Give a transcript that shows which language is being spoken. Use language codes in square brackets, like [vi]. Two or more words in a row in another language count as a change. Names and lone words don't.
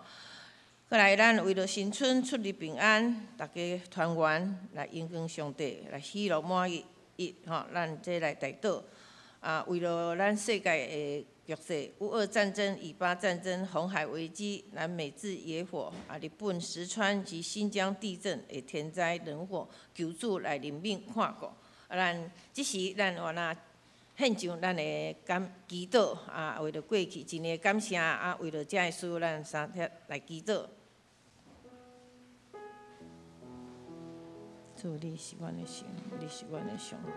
[nan] 过来，咱为了新春出入平安，大家团圆来因光上帝，来喜乐满意咱这来台岛为了咱世界的局势，乌俄战争、以巴战争、红海危机、南美自野火日本石川及新疆地震的天灾人祸，求主来怜悯看顾。咱即时咱原来献上咱的祈祷为了过去一年的感谢为了这个事，咱三贴来祈祷。主，你是阮的神，你是阮的上帝。